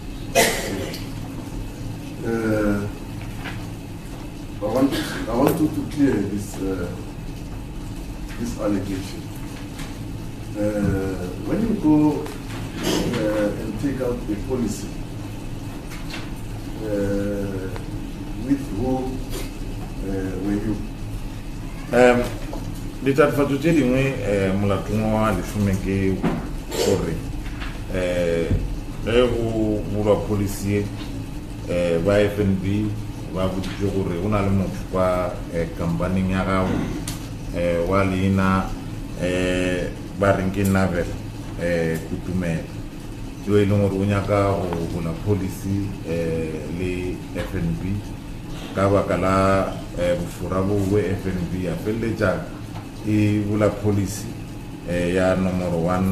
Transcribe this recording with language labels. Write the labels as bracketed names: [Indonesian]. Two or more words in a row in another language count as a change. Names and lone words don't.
[English] I want to clear this allegation. When you go and take out a policy, with who were you? [Northern Sotho] Ditatofatso tse dingwe molatong wa lesome ke gore ge go bulwa policy ba FNB ba botsitse gore o na le motho kwa kampaneng ya gago wa leina ba reng ke Navel Kutumela yo e leng gore o nyaka go bula policy le FNB ka baka la bofora bo FNB ya feleletša e bula policy ya nomoro